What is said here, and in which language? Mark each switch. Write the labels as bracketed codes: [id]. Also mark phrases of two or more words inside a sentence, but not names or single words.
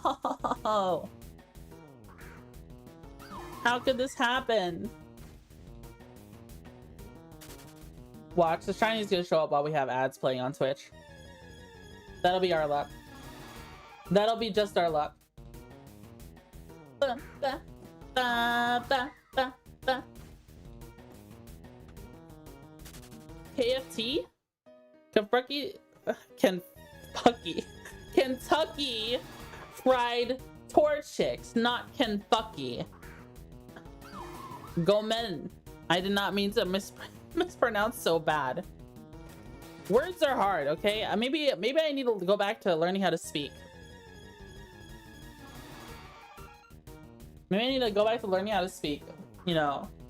[en] How could this happen? Watch, the shiny's gonna show up while we have ads playing on Twitch. That'll be our luck. That'll be just our luck. Ba, ba, ba, ba, ba, ba. KFT? Kentucky Fried Torchics, not Kentucky. [ja] Gomen. [en] I did not mean to mispronounce so bad. Words are hard, okay? Maybe I need to go back to learning how to speak. Maybe I need to go back to learning how to speak, you know.